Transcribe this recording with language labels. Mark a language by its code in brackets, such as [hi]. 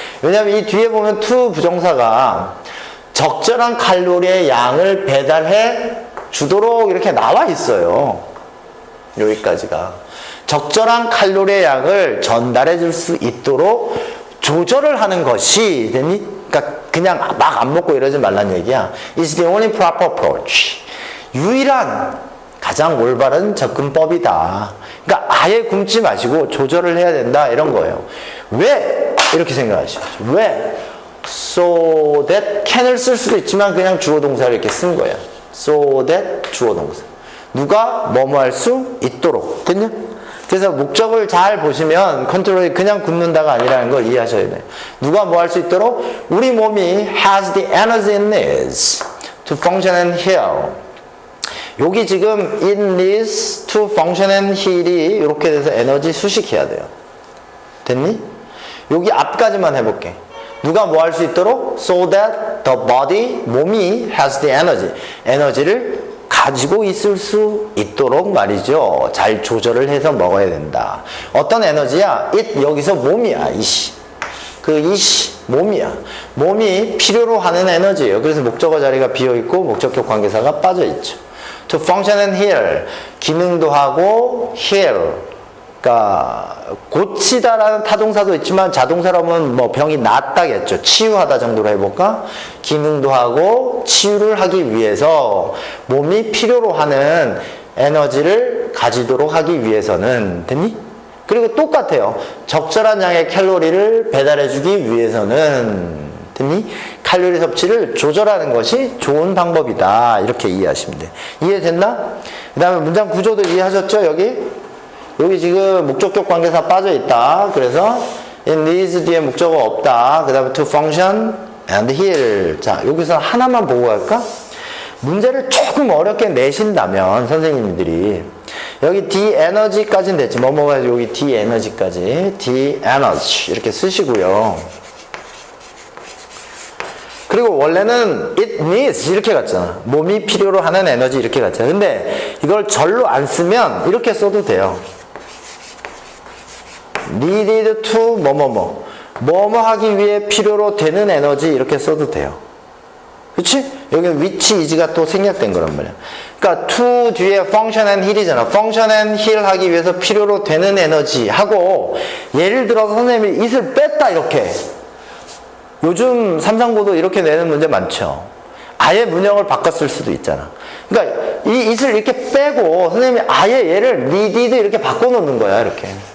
[ko] 왜냐하면 이 뒤에 보면 to 부정사가 적절한 칼로리의 양을 배달해 주도록 이렇게 나와 있어요. 여기까지가. 적절한 칼로리의 양을 전달해 줄 수 있도록 조절을 하는 것이 되니? 그러니까 그냥 막 안 먹고 이러지 말란 얘기야. [en] It's the only proper approach. [ko] 유일한 가장 올바른 접근법이다. 그러니까 아예 굶지 마시고 조절을 해야 된다 이런 거예요. 왜? 이렇게 생각하시죠. 왜? So that can을 쓸 수도 있지만 그냥 주어 동사를 이렇게 쓴 거야. So that 주어 동사. 누가 뭐뭐 할 수 있도록. 됐냐? 그래서 목적을 잘 보시면 컨트롤이 그냥 굶는다가 아니라는 걸 이해하셔야 돼요. 누가 뭐 할 수 있도록? 우리 몸이 [en] has the energy it needs to function and heal. [ko] 여기 지금 [en] it needs to function and heal [ko] 이 이렇게 돼서 에너지 수식해야 돼요. 됐니? 여기 앞까지만 해볼게. 누가 뭐 할 수 있도록? [en] So that the body, [ko] 몸이 [en] has the energy. [ko] 에너지를 가지고 있을 수 있도록 말이죠. 잘 조절을 해서 먹어야 된다. 어떤 에너지야? it 여기서 몸이야. 이시. 그 이시 몸이야. 몸이 필요로 하는 에너지예요. 그래서 목적어 자리가 비어있고 목적격 관계사가 빠져있죠. [en] to function and heal. [ko] 기능도 하고 [en] heal. [ko] 그러니까 고치다라는 타동사도 있지만 자동사라면 뭐 병이 낫다겠죠. 치유하다 정도로 해볼까? 기능도 하고 치유를 하기 위해서 몸이 필요로 하는 에너지를 가지도록 하기 위해서는 됐니? 그리고 똑같아요. 적절한 양의 칼로리를 배달해주기 위해서는 됐니? 칼로리 섭취를 조절하는 것이 좋은 방법이다. 이렇게 이해하시면 돼요. 이해됐나? 그 다음에 문장 구조도 이해하셨죠? 여기 지금 목적격 관계사 빠져있다. 그래서 it needs 뒤에 목적어 없다. 그 다음에 [en] to function and heal. [ko] 자, 여기서 하나만 보고 갈까? 문제를 조금 어렵게 내신다면 선생님들이 여기 the energy까지는 됐지. 뭐뭐가 여기 the energy까지. the energy 이렇게 쓰시고요. 그리고 원래는 it needs 이렇게 갔잖아. 몸이 필요로 하는 에너지 이렇게 갔잖아. 근데 이걸 절로 안 쓰면 이렇게 써도 돼요. needed to 뭐뭐 하기 위해 필요로 되는 에너지 이렇게 써도 돼요. 그치? 여기 which is가 또 생략된 거란 말이야. 그러니까 to 뒤에 function and heal이잖아. function and heal 하기 위해서 필요로 되는 에너지 하고 예를 들어서 선생님이 it을 뺐다 이렇게. 요즘 삼상고도 이렇게 내는 문제 많죠. 아예 문형을 바꿨을 수도 있잖아. 그러니까 이 it을 이렇게 빼고 선생님이 아예 얘를 needed 이렇게 바꿔놓는 거야. 이렇게.